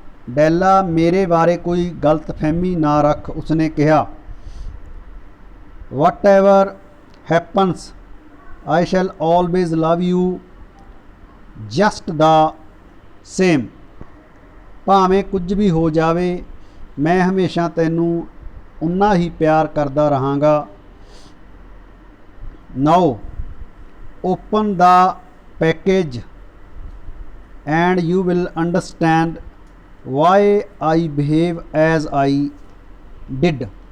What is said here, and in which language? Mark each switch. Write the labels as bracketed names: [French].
[Punjabi] ਡੈਲਾ ਮੇਰੇ ਬਾਰੇ ਕੋਈ ਗਲਤਫਹਿਮੀ ਨਾ ਰੱਖ ਉਸਨੇ ਕਿਹਾ। [English] Whatever happens, I shall always love you just the same. [Punjabi] ਭਾਵੇਂ ਕੁਝ ਵੀ ਹੋ ਜਾਵੇ ਮੈਂ ਹਮੇਸ਼ਾ ਤੈਨੂੰ ਉਨਾ ਹੀ ਪਿਆਰ ਕਰਦਾ ਰਹਾਂਗਾ। [English] Now open the package and you will understand why I behave as I did.